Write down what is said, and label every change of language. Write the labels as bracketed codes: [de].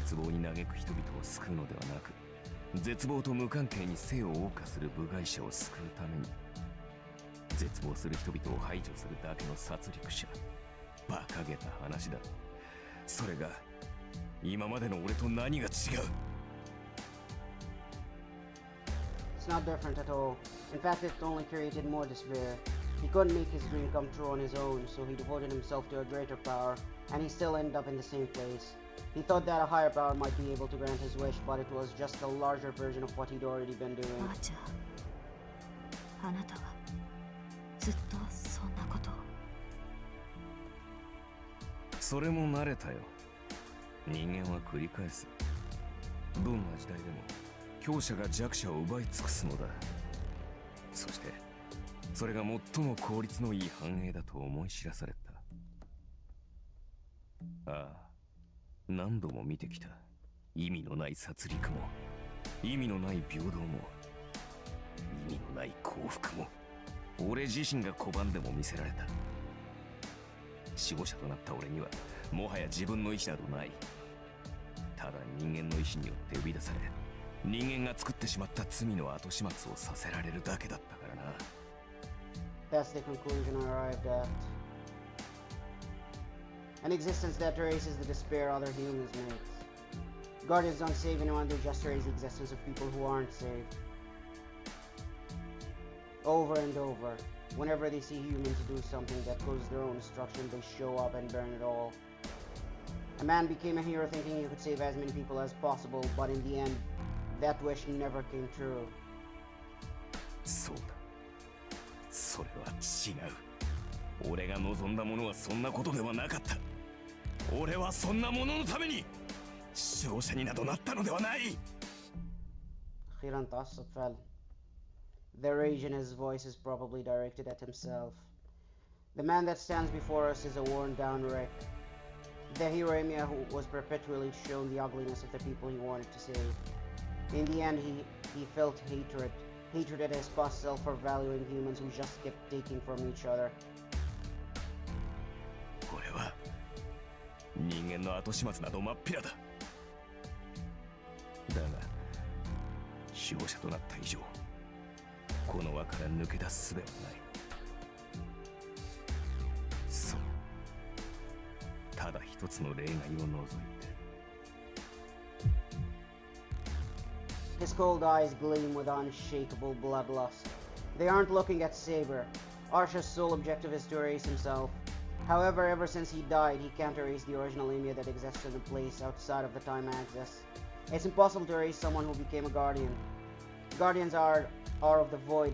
[ja] 絶望に嘆く人々を救うのではなく、絶望と無関係に生を謳歌する部外者を救うために、絶望する人々を排除するだけの殺戮者。馬鹿げた話だ。それが今までの俺と何が違う。 [en] It's not different at all. In fact, it only created more despair. He couldn't make his dream come true on his own, so he devoted himself to a greater power, and he still ended up in the same place. He thought that a higher power might be able to grant his wish, but it was just a larger version of what he'd already been doing. [ja] アーチャー、あなたはずっとそんなことを。それも慣れたよ。人間は繰り返す。どんな時代でも強者が弱者を奪い尽くすのだ。そしてそれが最も効率のいい繁栄だと思い知らされた。ああ、何度も見てきた。意味のない殺戮も意味のない平等も意味のない幸福も俺自身が拒んでも見せられた。守護者となった俺にはもはや自分の意志などない。ただ人間の意志によって生み出され、人間が作ってしまった罪の後始末をさせられるだけだったからな。 [en] That's the conclusion I arrived at. An existence that erases the despair other humans make. Guardians don't save anyone, they just erase the existence of people who aren't saved. Over and over, whenever they see humans do something that goes their own destruction, they show up and burn it all. A man became a hero thinking he could save as many people as possible, but in the end, that wish never came true. [ja] そうだ。それは違う。俺が望んだものはそんなことではなかった。俺はそんなもののために守護者になどなったのではない。 [ar] أخيراً تعصب فعلا. [en] The rage in his voice is probably directed at himself. The man that stands before us is a worn-down wreck. The hero Emiya who was perpetually shown the ugliness of the people he wanted to save. In the end, he felt hatred. Hatred at his past self for valuing humans who just kept taking from each other. [ja] 俺は人間の後始末など真っ平だ。だが守護者となった以上この輪から抜け出す術はない。ただ一つの例外を除いて。 [en] His cold eyes gleam with unshakable bloodlust. They aren't looking at Saber. Arsha's sole objective is to erase himself. However, ever since he died, he can't erase the original Ymir that exists in a place outside of the time axis. It's impossible to erase someone who became a guardian. Guardians are of the void.